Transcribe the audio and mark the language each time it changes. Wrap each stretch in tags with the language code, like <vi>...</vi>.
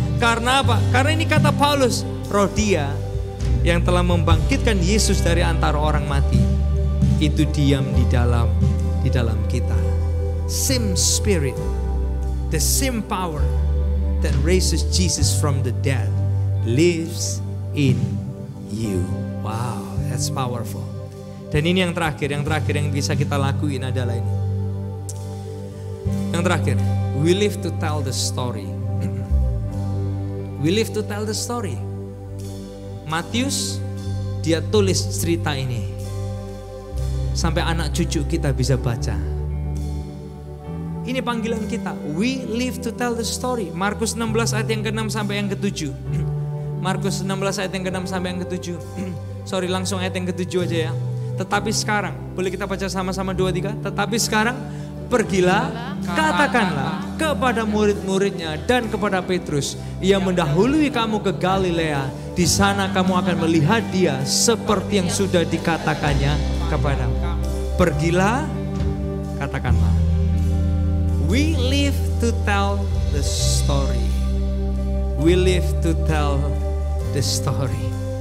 <id>Karena apa? Karena ini kata Paulus, roh dia yang telah membangkitkan Yesus dari antara orang mati, itu diam di dalam kita.</id> <en>Same spirit, the same power that raises Jesus from the dead lives in you. Wow, that's powerful.</en> <id>Dan ini yang terakhir yang bisa kita lakuin adalah ini. Yang terakhir,</id> <en>we live to tell the story. We live to tell the story.</en> <id>Matius, dia tulis cerita ini. Sampai anak cucu kita bisa baca. Ini panggilan kita.</id> <en>We live to tell the story.</en> <id>Markus 16 ayat yang ke-6 sampai yang ke-7. Markus 16 ayat yang ke-6 sampai yang ke-7. Sorry, langsung ayat yang ke-7 aja ya. Tetapi sekarang, boleh kita baca sama-sama 2-3? Tetapi sekarang, pergilah, katakanlah kepada murid-muridnya dan kepada Petrus. Ia mendahului kamu ke Galilea. Di sana kamu akan melihat dia seperti yang sudah dikatakannya kepadamu. Pergilah, katakanlah.</id> <en>We live to tell the story. We live to tell the story.</en>